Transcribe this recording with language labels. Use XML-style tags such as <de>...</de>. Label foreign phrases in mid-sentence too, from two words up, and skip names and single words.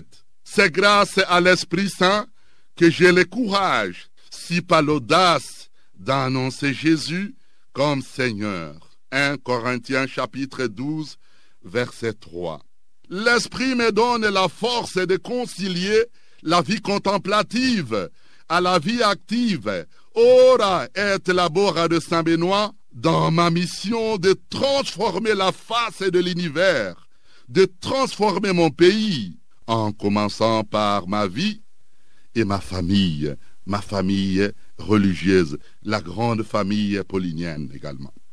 <fr>C'est grâce à l'Esprit Saint que j'ai le courage, si pas l'audace, d'annoncer Jésus comme Seigneur. 1 Corinthiens chapitre 12 verset 3. L'Esprit me donne la force de concilier la vie contemplative à la vie active.</fr> <la>Ora et labora</la> <fr>de Saint Benoît dans ma mission de transformer la face de l'univers, de transformer mon pays, en commençant par ma vie et ma famille religieuse, la grande famille paulinienne également.</fr>